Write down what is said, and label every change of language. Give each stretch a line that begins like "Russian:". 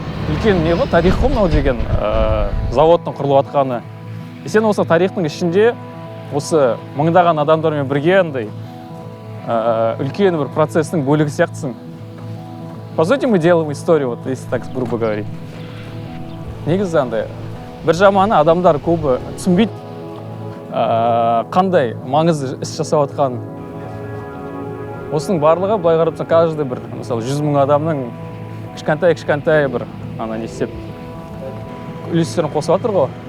Kazakh: Үлкен не ғой, тарих қой мынау деген заводтың құрылып жатқаны. Сен осы тарихтың ішінде осы мыңдаған адамдармен бірге андай үлкен бір процесстің бөлігі сияқтысың.
Russian: По сути, мы делаем историю, вот если так грубо говорить.
Kazakh: Негізі андай бір жаманы адамдар көбі түсінбейді қандай маңызды іс жасап жатқанын. Осының барлығы былай қарап тұрсаң, каждый бір, мысалы 100 мың адамның кішкентай бір не істеп үлестерін қосып жатыр ғой.